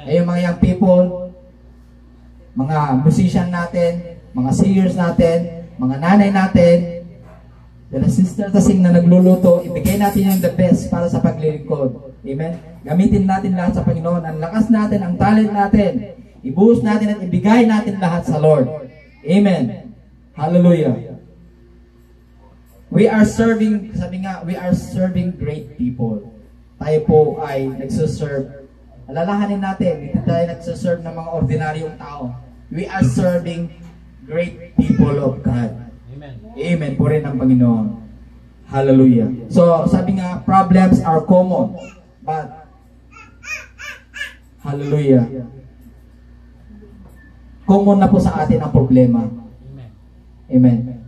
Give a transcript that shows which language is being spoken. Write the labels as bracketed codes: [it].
[tl] Yung mga young people, mga musician natin, mga singers natin, mga nanay natin, the sister tasing na nagluluto, ibigay natin yung [en] the best [tl] para sa paglilingkod. Amen? Gamitin natin lahat sa Panginoon. Ang lakas natin, ang talent natin, ibuhos natin at ibigay natin lahat sa Lord. Amen. Hallelujah. [en] We are serving, [tl] sabi nga, [en] we are serving great people. [tl] Tayo po ay nagsuserve. Alalahanin natin, hindi tayo nagsuserve ng mga ordinaryong tao. [en] We are serving great people of God. [tl] Amen po rin ang Panginoon. [en] Hallelujah. So, [tl] sabi nga, [en] problems are common. [tl] But, hallelujah, common na po sa atin ang problema. Amen.